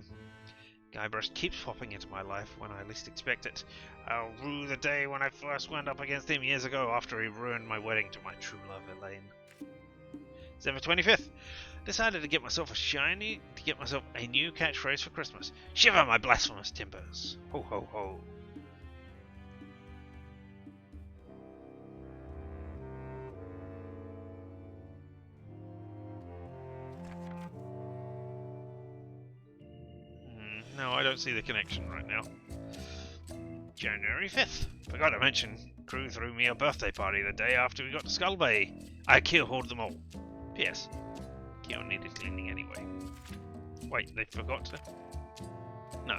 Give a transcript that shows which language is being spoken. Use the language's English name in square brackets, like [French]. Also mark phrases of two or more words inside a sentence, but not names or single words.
[English] Guybrush keeps popping into my life when I least expect it. I'll rue the day when I first went up against him years ago after he ruined my wedding to my true love, Elaine. December 25th. Decided to get myself a new catchphrase for Christmas. Shiver my blasphemous timbers. Ho ho ho. No, I don't see the connection right now. January 5th. Forgot to mention, crew threw me a birthday party the day after we got to Skull Bay. I keel-hauled them all. P.S. Keel needed cleaning anyway. Wait, they forgot to? No.